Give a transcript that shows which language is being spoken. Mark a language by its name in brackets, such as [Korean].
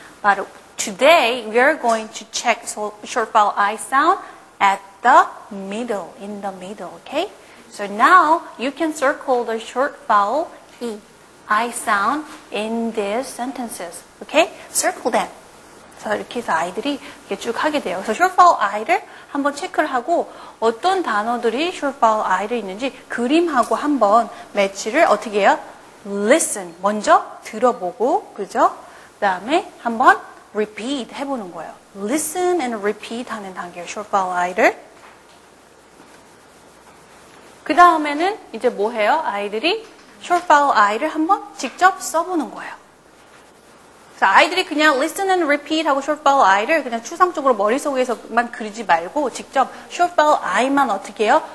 [English] But today we are going to check short vowel I sound at the middle, in the middle, okay? So now you can circle the short vowel E, I sound in these sentences, okay? Circle them. [Korean] 그래서 이렇게 해서 아이들이 이렇게 쭉 하게 돼요. 그래서 short vowel I를 한번 체크를 하고 어떤 단어들이 short vowel I를 있는지 그림하고 한번 매치를 어떻게 해요? Listen. 먼저 들어보고, 그죠? 그 다음에 한번 repeat 해보는 거예요. [English] Listen and repeat [Korean] 하는 단계예요. short vowel I를. 그 다음에는 이제 뭐 해요? 아이들이 short vowel I를 한번 직접 써보는 거예요. 그래서 아이들이 그냥 [English] listen and repeat [Korean] 하고 short vowel I를 그냥 추상적으로 머릿속에서만 그리지 말고 직접 short vowel I만 어떻게 해요?